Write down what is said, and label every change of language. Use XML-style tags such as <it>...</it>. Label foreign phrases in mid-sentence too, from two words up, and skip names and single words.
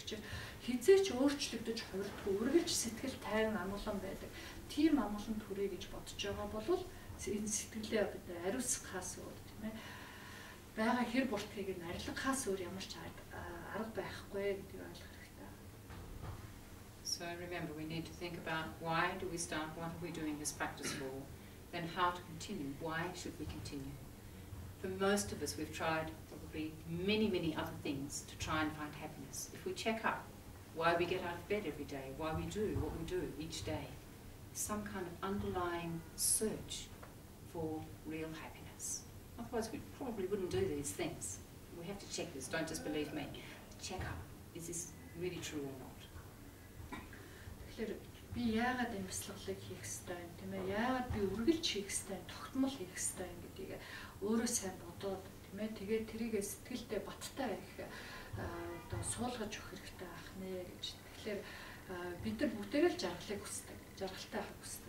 <mn>Тэгэхээр хизээч өөрчлөгдөж хувирдаггүй үргэлж сэтгэл тайван амгалан байдаг. Тийм амгалан төрөө гэж бодож байгаа бол энэ сэтгэлээ бид ариусгахаас өөр тийм ээ. Бага хэр буртгийг нь арилгахаас өөр ямар ч арга байхгүй гэдгийг ойлгох хэрэгтэй.</mn> <en>So remember, we need to think about why do we start, what are we doing this practice for, then how to continue, why should we continue. For most of us, we've tried probably many other things to try and find happiness. If we check up why we get out of bed every day, why we do what we do each day, some kind of underlying search for real happiness. Otherwise we probably wouldn't do these things. We have to check this, don't just believe me. Check up, is this really true or not?</en> <mn>Тэгэхээр би яагаад энэ бясалгалыг хийх ёстой юм тийм ээ? Яагаад би үргэлж хийх ёстой, тогтмол хийх ёстой юм гэдгийг өөрөө сайн бодоод тийм ээ? Тэгээд тэрийгээ сэтгэлдээ баттай их одоо суулгаж өгөх хэрэгтэй байх нэ гэж. Тэгэхээр бид нар бүгдээрээ л жаргалыг хүсдэг, жаргалтай авах хүсдэг.</mn>